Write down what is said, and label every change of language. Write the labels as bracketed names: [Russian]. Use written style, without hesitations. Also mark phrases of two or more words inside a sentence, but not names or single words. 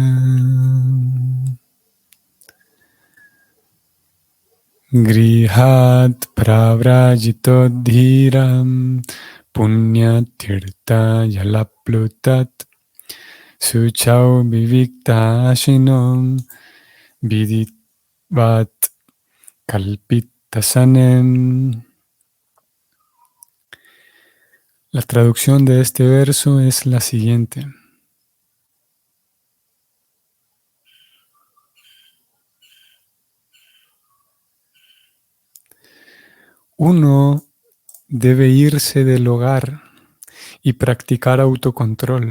[Sanskrit] गृहात् प्रव्रजितो धीरम् पुण्यतीर्थ यलप्लुतत् सुचौ विविक्त आशिनोम् विदित्वत् कल्पितासनेम्. [Spanish] La traducción de este verso es la siguiente. Uno debe irse del hogar y practicar autocontrol.